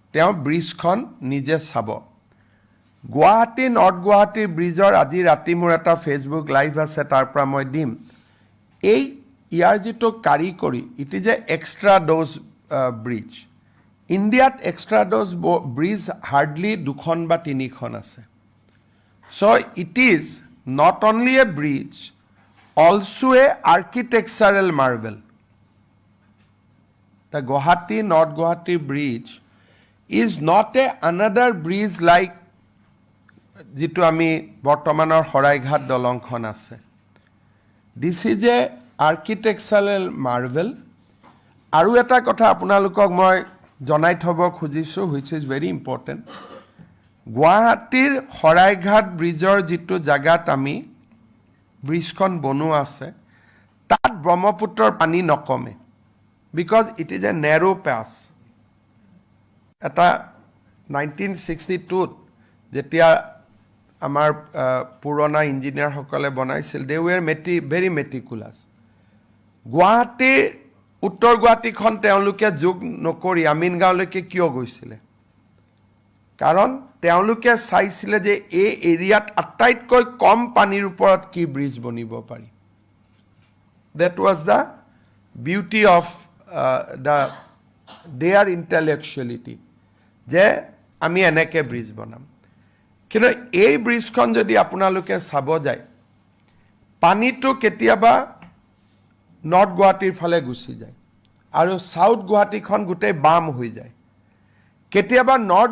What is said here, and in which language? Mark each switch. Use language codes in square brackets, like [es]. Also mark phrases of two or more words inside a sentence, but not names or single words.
[as] তেওঁ ব্ৰিজখন নিজে চাব গুৱাহাটী নৰ্থ গুৱাহাটী ব্ৰিজৰ আজি ৰাতি মোৰ এটা ফেচবুক লাইভ আছে তাৰ পৰা মই দিম এই ইয়াৰ যিটো কাৰিকৰী [en] it is a extradosed bridge India extradosed bridge hardly [as] 2খন বা 3খন আছে [en] so it is not only a bridge also a architectural marvel the Guwahati North Guwahati bridge is not a another bridge like [as] যিটো আমি বৰ্তমানৰ শৰাইঘাট দলংখন আছে [en] this is a architectural marvel আৰু [as] এটা কথা আপোনালোকক মই জনাই থ'ব খুজিছোঁ [en] which is very important [as] গুৱাহাটীৰ শৰাইঘাট ব্ৰিজৰ যিটো জাগাত আমি ব্ৰিজখন বনোৱা আছে তাত ব্ৰহ্মপুত্ৰৰ পানী নকমে [en] because it is a narrow pass [as] এটা 1962ত যেতিয়া আমাৰ পুৰণা ইঞ্জিনিয়াৰসকলে বনাইছিল [en] they were very meticulous [as] গুৱাহাটীৰ উত্তৰ গুৱাহাটীখন তেওঁলোকে যোগ নকৰি আমিনগাঁৱলৈকে কিয় গৈছিলে কাৰণ তেওঁলোকে চাইছিলে যে এই এৰিয়াত আটাইতকৈ কম পানীৰ ওপৰত কি ব্ৰিজ বনিব পাৰি [en] that was the beauty of their intellectuality [as] যে আমি এনেকে ব্ৰিজ বনাম কিন্তু এই ব্ৰিজখন যদি আপোনালোকে চাব যায় পানীটো কেতিয়াবা নৰ্থ গুৱাহাটীৰ ফালে গুচি যায় আৰু সাউথ গুৱাহাটীখন গোটেই বাম হৈ যায় কেতিয়াবা নৰ্থ